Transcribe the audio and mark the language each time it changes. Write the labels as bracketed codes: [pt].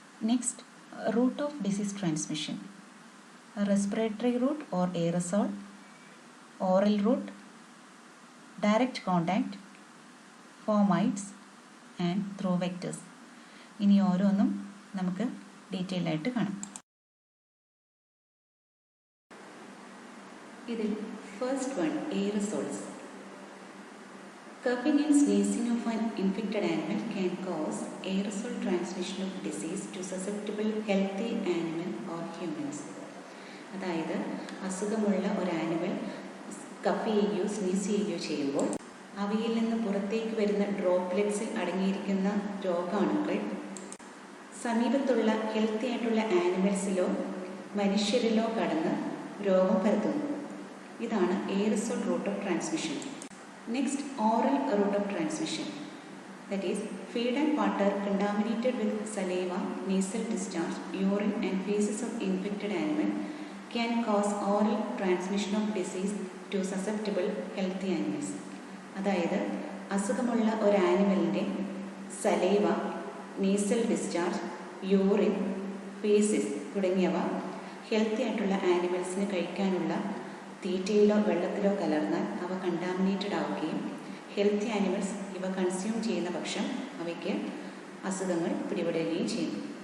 [en] Next, route of disease transmission. Respiratory route or aerosol, oral route, direct contact, fomites and through vectors. [ml] ഇനി ഓരോന്നും നമുക്ക് detailed ആയിട്ട് കാണാം. [en] ഇതിൽ first one aerosols. Coughing and sneezing of an infected animal can cause aerosol transmission of disease to susceptible healthy animal or humans. [ml] അതായത് അസുഖമുള്ള ഒരു animal cough ചെയ്യുകയോ സ്നീസ് ചെയ്യുകയോ ചെയ്യുമ്പോൾ അവയിൽ നിന്ന് പുറത്തേക്ക് വരുന്ന ഡ്രോപ്ലെറ്റ്സിൽ അടങ്ങിയിരിക്കുന്ന രോഗാണുക്കൾ സമീപത്തുള്ള ഹെൽത്തി ആയിട്ടുള്ള ആനിമൽസിലോ മനുഷ്യരിലോ കടന്ന് രോഗം പരത്തുന്നു. [en] ഇതാണ് aerosol route of transmission. Next, oral route of transmission, that is feed and water contaminated with saliva, nasal discharge, urine and feces of infected animal can cause oral transmission of disease to susceptible healthy animals. [ml] അതായത് അസുഖമുള്ള ഒരു ആനിമലിൻ്റെ saliva, nasal discharge, urine, ഫീസിസ് തുടങ്ങിയവ healthy ആയിട്ടുള്ള ആനിമൽസിന് കഴിക്കാനുള്ള തീറ്റയിലോ വെള്ളത്തിലോ കലർന്നാൽ അവ contaminated ആവുകയും healthy animals ഇവ consume ചെയ്യുന്ന പക്ഷം അവയ്ക്ക് അസുഖങ്ങൾ പിടിപെടുകയും ചെയ്യുന്നു.